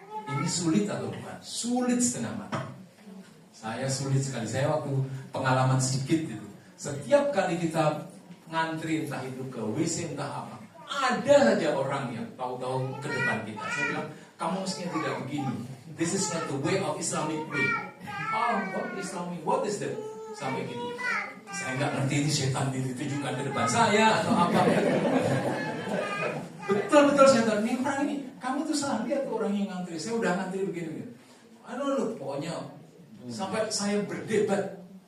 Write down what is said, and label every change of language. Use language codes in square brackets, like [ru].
[id] Ini sulit atau bukan? Sulit setengah mati. Saya sulit sekali. Saya waktu pengalaman sedikit itu, setiap kali kita ngantri entah itu ke WC entah apa, ada saja orang yang tahu-tahu ke depan kita. Saya bilang, kamu mestinya tidak begini. [en] This is not the way of Islamic way. What Islamic? What is that? [id] Sampai gitu. Saya nggak ngerti ini setan ditujukan ke depan saya atau apa. Betul-betul saya tahu, ini orang ini, kamu tuh salah lihat orang yang ngantri. Saya udah ngantri begini. Pokoknya sampai saya berdebat.